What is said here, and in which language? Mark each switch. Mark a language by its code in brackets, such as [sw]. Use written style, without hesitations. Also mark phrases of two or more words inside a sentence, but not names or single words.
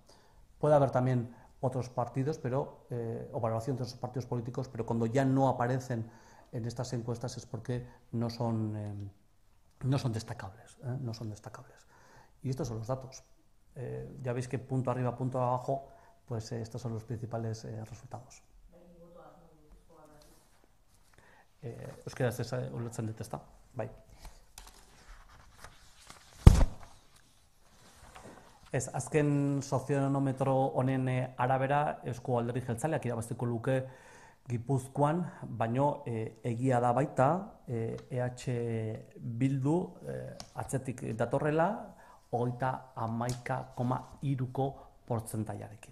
[es] Puede haber también otros partidos, pero, o valoración de otros partidos políticos, pero cuando ya no aparecen en estas encuestas es porque no son destacables, no son destacables. Y estos son los datos. Ya veis que punto arriba, punto abajo, pues estos son los principales resultados. [eu] Euskaraz ulertzen dut, ezta? Bai. Ez, azken sozionometro honen arabera, Eusko Alderdi Jeltzaleak irabazteko luke Gipuzkoan, baino egia da baita, EH Bildu atzetik datorrela, 31,3ko portzentaiarekin.